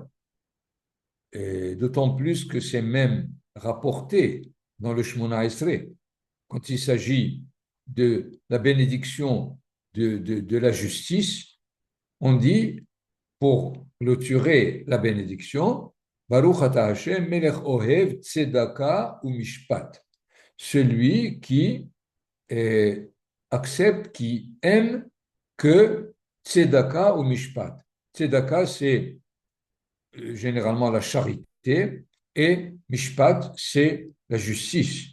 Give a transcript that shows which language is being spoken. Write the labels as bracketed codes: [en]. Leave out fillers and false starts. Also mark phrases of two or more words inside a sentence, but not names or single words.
[fr] Et d'autant plus que c'est même rapporté dans le Shemona Esrei, quand il s'agit de la bénédiction de la justice, on dit, pour clôturer la bénédiction, [he] ברוך אתה ה' מלך אוהב צדקה ומשפט, [fr] celui qui accepte, qui aime que [he] צדקה ומשפט. [fr] Tzedaka, c'est généralement la charité, et mishpat, c'est la justice.